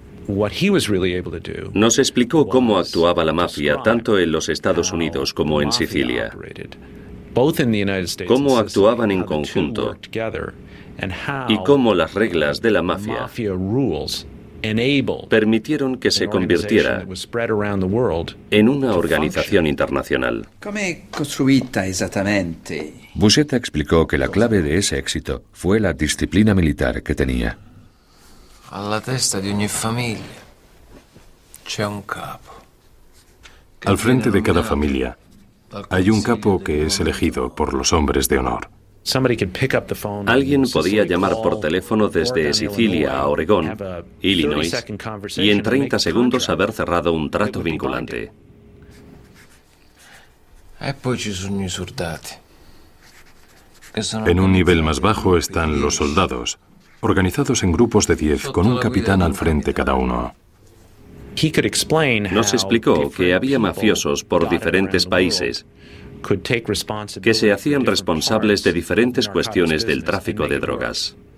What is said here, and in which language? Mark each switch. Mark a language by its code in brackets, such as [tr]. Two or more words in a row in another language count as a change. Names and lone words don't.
[es] Nos explicó cómo actuaba la mafia tanto en los Estados Unidos como en Sicilia, cómo actuaban en conjunto y cómo las reglas de la mafia permitieron que se convirtiera en una organización internacional. Buscetta explicó que la clave de ese éxito fue la disciplina militar que tenía. [it] Alla testa di ogni famiglia c'è un capo. [es] Al frente de cada familia hay un capo que es elegido por los hombres de honor. Alguien podía llamar por teléfono desde Sicilia a Oregón, Illinois, y en 30 segundos haber cerrado un trato vinculante. [it] E poi ci sono i soldati. [es] En un nivel más bajo están los soldados, organizados en grupos de 10 con un capitán al frente cada uno. Nos explicó que había mafiosos por diferentes países que se hacían responsables de diferentes cuestiones del tráfico de drogas.